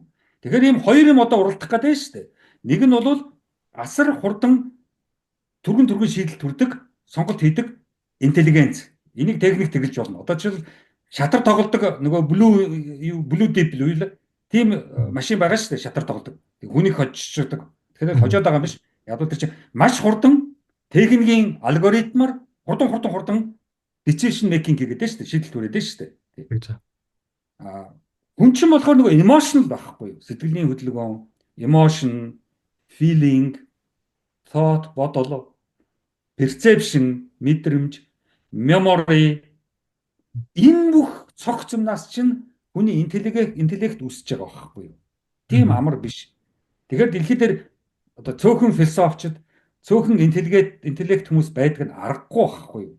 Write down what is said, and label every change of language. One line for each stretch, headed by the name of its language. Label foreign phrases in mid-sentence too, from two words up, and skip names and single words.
Mongolian: Тэгэхээр ийм хоёр юм одоо уралдах гэдэг нь шүү дээ. Нэг нь бол асар хурдан түргэн шийдэл төрдөг, сонголт хийдэг интеллигенц. Энийг техник тэгэлж болно. Одоо жишээл шатар тоглодог нөгөө
English: blue deep
Mongolian: л тийм машин байгаа шүү дээ. Шатар тоглодог. Хүнийг хожчихдаг. Тэгэхээр хожоод байгаа юм биш. Яг л тэр чинь маш хурдан техникийн алгоритмаар хурдан
English: decision making
Mongolian: хийгээд шүү дээ. Шийдэл түрээд шүү дээ. Хүн чинь болохоор нөгөө emotional байхгүй юу? Сэтгэлийн хөдөлгөөн,
English: emotion, feeling, thought,
Mongolian: бодол, perception, мэдрэмж, memory энэ бүх цогц юмнаас чинь хүний интеллект үсэж байгаа байхгүй юу? Тийм амар биш. Тэгэхээр дэлхийд дээр одоо цөөхөн философчд, цөөхөн интеллект хүмүүс байдаг нь аргагүй байхгүй юу?